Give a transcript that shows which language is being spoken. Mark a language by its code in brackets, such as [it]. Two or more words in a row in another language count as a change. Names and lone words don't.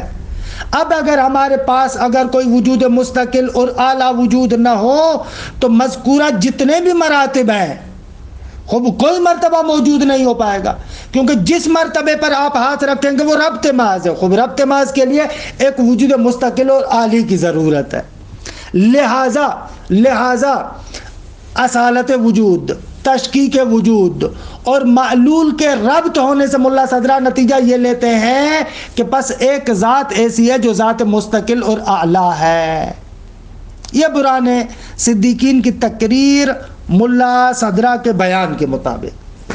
[ur] اب اگر ہمارے پاس اگر کوئی وجود مستقل اور اعلیٰ وجود نہ ہو تو مذکورہ جتنے بھی مراتب ہیں خب کوئی مرتبہ موجود نہیں ہو پائے گا، کیونکہ جس مرتبے پر آپ ہاتھ رکھیں گے وہ ربط محض ہے۔ خب ربط محض کے لیے ایک وجود مستقل اور عالی کی ضرورت ہے۔ لہذا اصالت وجود، تشکیک وجود اور معلول کے ربط ہونے سے ملا صدرہ نتیجہ یہ لیتے ہیں کہ پس ایک ذات ایسی ہے جو ذات مستقل اور اعلیٰ ہے۔ یہ برہان صدیقین کی تقریر ملا صدرہ کے بیان کے مطابق۔